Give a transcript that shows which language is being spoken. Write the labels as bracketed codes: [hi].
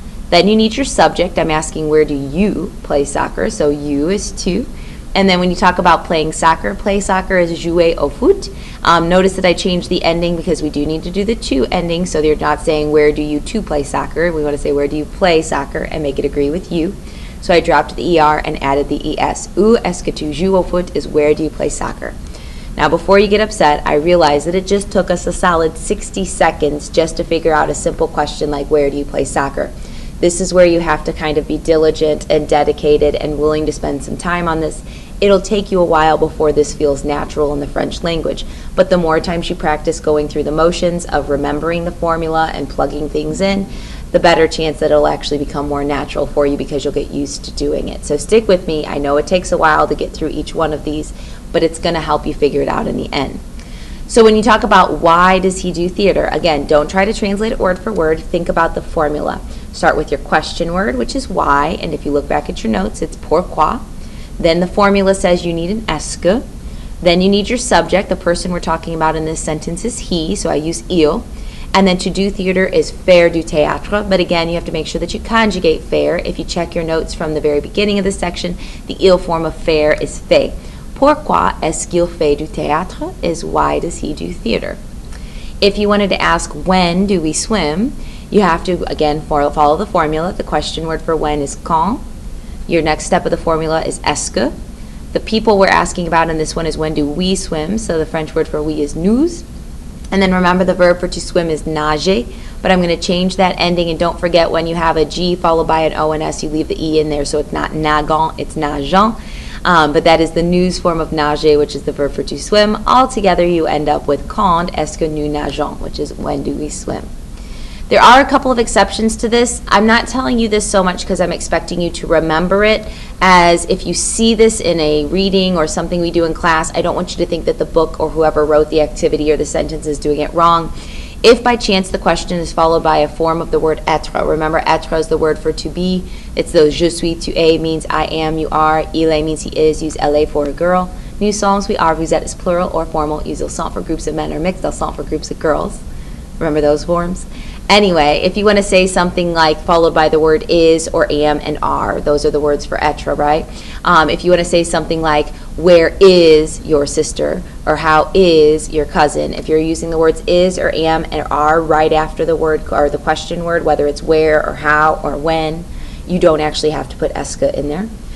[en] Then you need your subject. I'm asking where do you play soccer, so you is tu. And then when you talk about playing soccer, play soccer is jouer au foot. Notice that I changed the ending because we do need to do the tu ending, so you're not saying where do you to play soccer. We want to say where do you play soccer and make it agree with you. So I dropped the ER and added the ES. [fr] Où est-ce que tu joues au foot [en] is where do you play soccer. Now before you get upset, I realize that it just took us a solid 60 seconds just to figure out a simple question like where do you play soccer. This is where you have to kind of be diligent and dedicated and willing to spend some time on this. It'll take you a while before this feels natural in the French language, but the more times you practice going through the motions of remembering the formula and plugging things in, the better chance that it'll actually become more natural for you because you'll get used to doing it. So stick with me. I know it takes a while to get through each one of these, but it's going to help you figure it out in the end. So when you talk about why does he do theater, again, don't try to translate it word for word. Think about the formula. Start with your question word, which is why, and if you look back at your notes, it's pourquoi. Then the formula says you need an est que. Then you need your subject. The person we're talking about in this sentence is he, so I use il. And then to do theater is faire du théâtre, but again, you have to make sure that you conjugate faire. If you check your notes from the very beginning of this section, the il form of faire is fait. [fr] Pourquoi est-ce qu'il fait du théâtre [en] is why does he do theater. If you wanted to ask when do we swim, you have to, again, follow the formula. The question word for when is quand. Your next step of the formula is est-ce que. The people we're asking about in this one is when do we swim, so the French word for we is nous. And then remember the verb for to swim is nager, but I'm going to change that ending, and don't forget when you have a G followed by an O and S, you leave the E in there, so it's not nageant, it's nageant. But that is the nous form of nager, which is the verb for to swim. Altogether, you end up with [fr] quand est-ce que nous nageons, [en] which is when do we swim. There are a couple of exceptions to this. I'm not telling you this so much because I'm expecting you to remember it, as if you see this in a reading or something we do in class, I don't want you to think that the book or whoever wrote the activity or the sentence is doing it wrong. If by chance the question is followed by a form of the word être, remember être is the word for to be. It's those [fr] je suis, tu es [en] means I am, you are, il est means he is, use elle for a girl. [fr] Nous sommes, [en] we are, vous êtes is plural or formal, use ils sont for groups of men or mixed, ils sont for groups of girls. Remember those forms? Anyway, if you want to say something like followed by the word is or am and are, those are the words for être, right? If you want to say something like where is your sister or how is your cousin, if you're using the words is or am and are right after the word or the question word, whether it's where or how or when, you don't actually have to put est que in there.